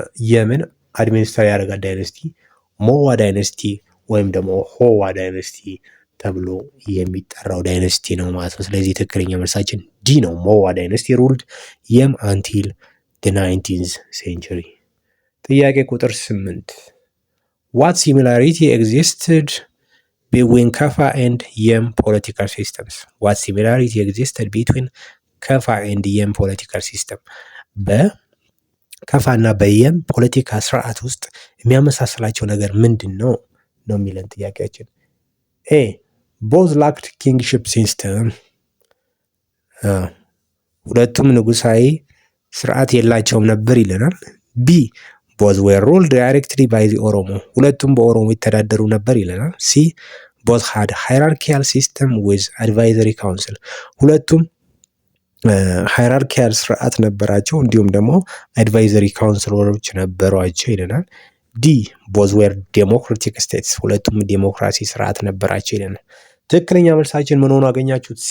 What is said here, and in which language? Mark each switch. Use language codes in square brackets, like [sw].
[am] የምን አድሚኒስትር ያደረጋት ዳይነስቲ ሞዋ ዳይነስቲ ወይም ደግሞ ሆዋ ዳይነስቲ ተብሎ የሚጠራው ዳይነስቲ ነው ማለት ነው። ስለዚህ ትክክለኛ መልሳችን ዲ ነው። ሞዋ ዳይነስቲ [en] ሩልድ የም አንቲል the 19th century። [am] ጥያቄ ቁጥር 8 [en] what similarity existed between Kaffa and Yem political systems? what similarity existed between Kaffa and Yem political system? [am] በከፋ እና በየም ፖለቲካ ስርዓት ውስጥ የሚያመሳስላቸው ነገር ምንድን ነው ነው የሚለን ጥያቄያችን። ኤ [en] both lacked kingship system፣ [am] ሁለቱም ንጉሳዊ ስርዓት የላቸውም ነበር ይለናል። ቢ [en] both were ruled directly by the ኦሮሞ፣ [am] ሁለቱም በኦሮሞ ይተዳደሩ ነበር ይለናል። ሲ [en] both had hierarchical system with advisory council፣ [am] ሁለቱም ሃይራርኪያል ስርዓት ነበራቸው እንዲሁም ደግሞ አድቫይዘሪ ካውንስለሮች ነበሯቸው ይለናል። ዲ [en] both were democratic states፣ [am] ሁለቱም ዲሞክራሲ ስርዓት ነበራቸው ይለናል። ትክክለኛ መልሳችን ምን ሆኖ አገኛችሁት?